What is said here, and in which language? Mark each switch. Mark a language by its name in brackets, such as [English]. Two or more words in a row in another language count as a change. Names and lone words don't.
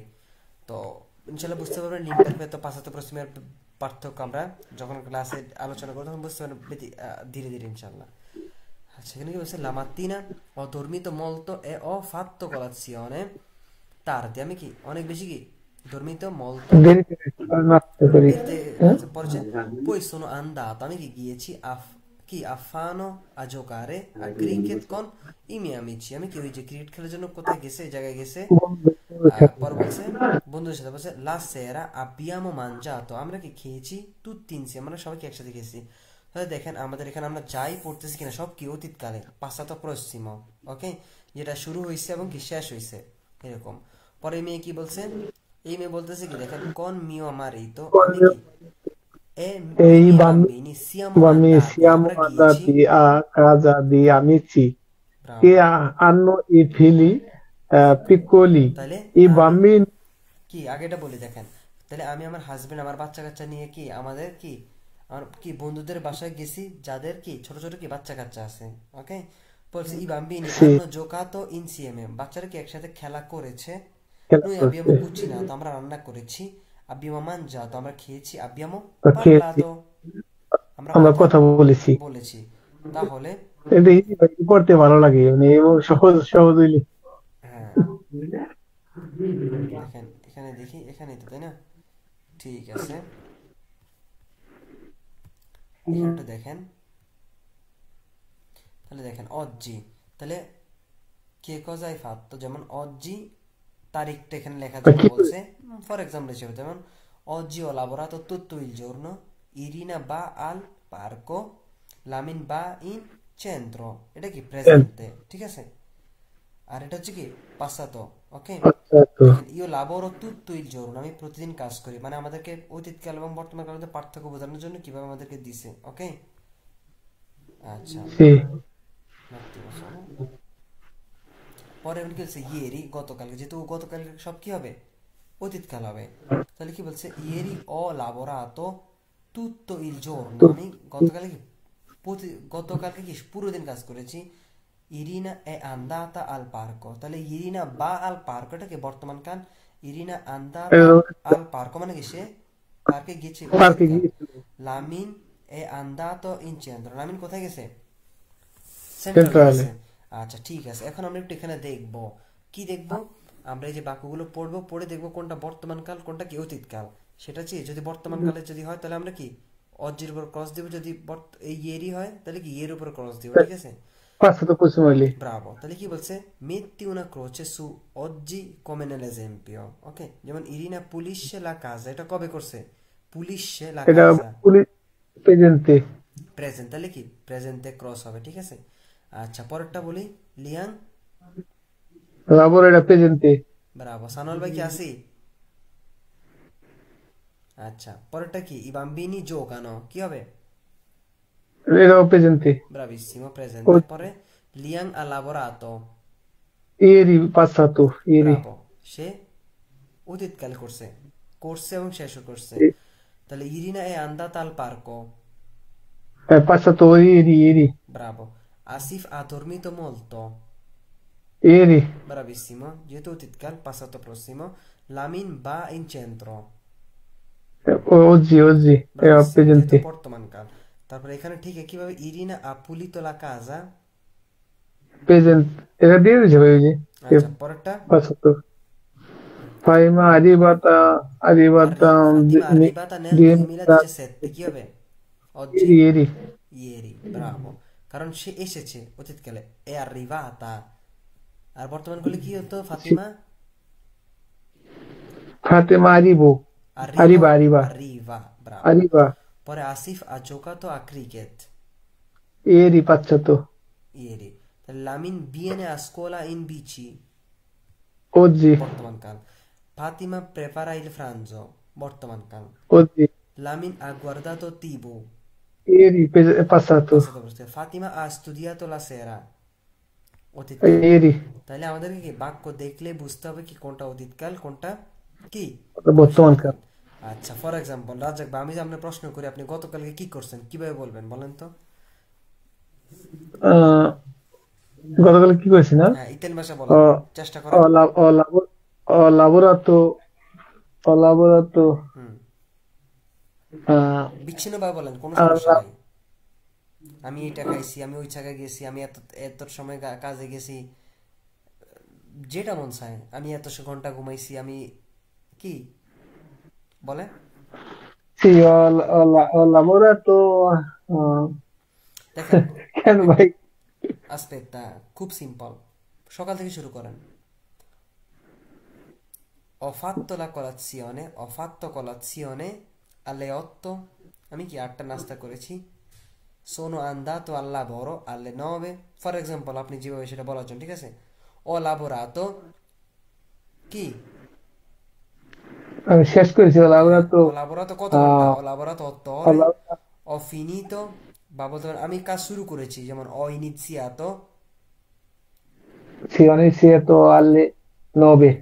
[Bangla] তো ইনশাল্লাহ বুঝতে পারবেন [Italian] l'imperfetto passato [Bangla] প্রসিমের পার্থক্য আমরা যখন ক্লাসে আলোচনা করবো তখন বুঝতে পারবেন ধীরে ধীরে ইনশাল্লাহ। আচ্ছা, এখানে কি বলছে, [Italian] la mattina ho dormito molto e ho fatto colazione tardi, [Bangla] আমি কি অনেক বেশি কি [Italian] dormito molto [Bangla] দেরিতে নাস্তা করি। দেরিতে, হ্যাঁ আচ্ছা পরে [Italian] poi sono andato, [Bangla] আমি কি গিয়েছি কি [Italian] a Fano a giocare a cricket con i miei amici, [Bangla] আমি কি ওই যে ক্রিকেট খেলার জন্য কোথায় গেছে, এই জায়গায় গেছে। বন্ধুদের সাথে। পরে বলছে বন্ধুদের সাথে, বলছে [Italian] la sera abbiamo mangiato, [Bangla] আমরা কি খেয়েছি [Italian] tutti insieme, [Bangla] আমরা সবাই কি একসাথে খেয়েছি। তাহলে দেখেন আমাদের এখানে আমরা যাই পড়তেছি কিনা সব কি অতীতকালে, [Italian] passato prossimo. [Bangla] ওকে, যেটা শুরু হয়েছে এবং কি শেষ হয়েছে এরকম। পরে এই মেয়ে কি বলছে, এই মেয়ে বলতেছে কি দেখেন, [Italian] con mio marito, [Bangla] আমি কি এ [Italian] E ই i মিয়ে bambini, বাম্বিনি siamo bambini andati, siamo [Bangla] আমরা গিয়েছি। [Italian] andati a casa di amici che ব্রাভো। hanno i figli piccoli. [Bangla] তাহলে [Italian] I [Bangla] আমি [Italian] bambini [Bangla] কি আগেটা বলি দেখেন, তাহলে আমি আমার হাজবেন্ড, আমার বাচ্চা কাচ্চা নিয়ে কি আমাদের কি আমার কি বন্ধুদের বাসায় গেছি, যাদের কি ছোট ছোট কি বাচ্চা কাচ্চা আছে। ওকে, বলছে [Italian] i bambini sì, hanno giocato insieme, [Bangla] বাচ্চারা কি একসাথে খেলা করেছে। [Italian] che la noi abbiamo forse cucinato, [Bangla] আমরা রান্না করেছি। [Italian] abbiamo mangiato, [Bangla] আমরা খেয়েছি। abbiamo [Italian] perché sì, parlato, [Bangla] আমরা আমরা কথা কথা বলেছি। বলেছি। তাহলে এটা ইজি ভাই, পড়তে ভালো লাগে মানে, এবং সহজ সহজ হইলে। হ্যাঁ, দেখেন এখানে দেখি, এখানে তো তাই না, ঠিক আছে, এখানে একটু দেখেন। তাহলে দেখেন oggi, তাহলে কে [Italian] cosa hai fatto, [Bangla] যেমন oggi তারিখটা এখানে লেখার তা জন্য কি বলছে, [English] for example [Bangla] হিসেবে যেমন [Italian] oggi ho lavorato tutto il giorno, Irina va al parco, Lamin va in centro, [Bangla] এটা কি প্রেজেন্টে, ঠিক আছে। আর এটা হচ্ছে কি passato। ওকে, আচ্ছা তো [Italian] দেখেন io lavoro tutto il giorno, [Bangla] আমি প্রতিদিন কাজ করি, মানে আমাদেরকে অতীতকাল এবং বর্তমান কালের মধ্যে পার্থক্য বোঝানোর জন্য কিভাবে আমাদেরকে দিছে। ওকে, আচ্ছা, [Italian] sì, un attimo solo। [Bangla] পরে উনি কি বলছে ইয়েরি, গতকালকে, যেহেতু গতকালকে সব কি হবে, অতীতকাল হবে। তাহলে কি বলছে, [Italian] ieri ho lavorato tutto il giorno, [Bangla] তো আমি গতকালকে কি গতকালকে কি পুরো দিন কাজ করেছি। [Italian] Irina è andata al parco, [Bangla] তাহলে [Italian] Irina va al parco, [Bangla] এটা কি বর্তমান কাল। [Italian] Irina andata al parco [Bangla] মানে কি সে পার্কে গেছে, পার্কে অতীতকাল। গিয়েছিল [Italian] Lamin è andato in centro, [Bangla] লামিন কোথায় গেছে, সেন্ট্রালে সেন্ট্রালে। গেছে। আচ্ছা ঠিক আছে, এখন আমরা একটু এখানে দেখব, কি দেখব, আমরা এই যে বাক্যগুলো পড়বো, পড়ে দেখবো কোনটা বর্তমান কাল, কোনটা কি অতীতকাল। সেটা কি, যদি বর্তমান কালে যদি হয় তাহলে আমরা কি অজ্জির উপর ক্রস দিব, যদি এই ইয়েরই হয় তাহলে কি ইয়ের উপর ক্রস দিব, ঠিক আছে। [Italian] passato così lì, [Bangla] ব্রাভো, তাহলে কি বলছে, [Italian] metti una croce su oggi come nell'esempio। [Bangla] ওকে, যেমন [Italian] Irina pulisce la casa, [Bangla] এটা কবে করছে, [Italian] pulisce la [Bangla] এটা কাজা, [Italian] presente, [Bangla] প্রেজেন্ট, তাহলে কি প্রেজেন্টে ক্রস হবে, ঠিক আছে। আচ্ছা পরেরটা বলি, লিয়াং। [Italian] lavoro era presente, [Bangla] ব্রাভো, সানোয়াল ভাই কি আসি। আচ্ছা পরেরটা কি, [Italian] i bambini giocano, [Bangla] কি হবে, [Italian] era presente, [Bangla] ব্রাভিসিমো, প্রেজেন্টে। পরে [Italian] Liang ha lavorato, ieri passato, ieri, [Bangla] ব্রাভো, সে অতীতকাল করছে, করছে এবং শেষও করছে। তাহলে [Italian] Irina è andata al parco, è passato ieri, ব্রাভো। Asif ha dormito molto, ieri, bravissimo, [Bangla] যেহেতু অতীতকাল [Italian] passato prossimo। Lamin va in centro, oggi, era bravissimo, [Bangla] যেহেতু [Italian] presente, [Bangla] বর্তমান কাল। তারপরে এখানে ঠিক একইভাবে [Italian] Irina ha pulito la casa. presente, era dire oggi, che [Bangla] আচ্ছা পরেরটা, [Italian] passato, Faima arrivata ফাতিমা di, arrivata nel di, 2017, [Bangla] কি হবে, [Italian] oggi ieri, ieri, [Bangla] ব্রাভো, কারণ সে এসেছে অতীতকালে, [Italian] è arrivata. [Bangla] আর বর্তমান কালে কি হতো, [Italian] sì, ফাতিমা Fatima arrivo, arriva, arriva, bravo। arriva, [Bangla] পরে [Italian] আসিফ ha giocato a cricket ieri passato, ieri, [Bangla] তাহলে [Italian] লামিন viene a scuola in bici, oggi, [Bangla] বর্তমান কাল। ফাতিমা [Italian] prepara il pranzo, [Bangla] বর্তমান কাল। [Italian] oggi, লামিন ha guardato TV, ieri è passato, passato perfetto Fatima ha studiato la sera অতীতকাল ieri, [Bangla] তাহলে আমাদেরকে কি বাক্য দেখলে বুঝতে হবে কি কোনটা অতীতকাল কোনটা কি বর্তমান কাল। ভবিষ্যৎকাল আচ্ছা [English] for example [Bangla] রাজাক ভাই আমি যে আপনার প্রশ্ন করি আপনি গতকালকে কি করছেন কিভাবে বলবেন বলেন তো আহ, গতকাল কি করেছি না? হ্যাঁ ইতালি ভাষা বলার [Italian] Ho, [Bangla] চেষ্টা [Italian] ho [Bangla] করেন [Italian] la- ho lavo- ho lavorato, ho lavorato হুম eh, [Bangla] বিচ্ছিন্নভাবে বলেন কোনো সমস্যা [Italian] alla- [Bangla] নাই আমি এটা খাইছি আমি ওই জায়গায় গেছি আমি এত এত সময় কাজে গেছি যেটা মন চায় আমি এত ঘন্টা ঘুমাইছি আমি কি বলে [Italian] sì, ho lavorato, eh, [Bangla] দেখেন কেন ভাই? আসপেক্টটা খুব সিম্পল সকাল থেকে শুরু করেন [Italian] ho fatto colazione alle 8 [Bangla] আমি কি 8টা নাস্তা করেছি [Italian] sono andato al lavoro alle 9 [English] for example [Bangla] আপনি যেভাবে সেটা বলার জন্য ঠিক আছে [Italian] ho lavorato [Bangla] কি আমি শেষ করেছি, ho হ্যাঁ [Italian] lavorato, ho lavorato কত ঘন্টা eh, ho lavorato 8 ho ore lavorato, ho finito [Bangla] বা বলতে পারেন আমি কাজ শুরু করেছি যেমন [Italian] ho iniziato sì, ho iniziato alle 9,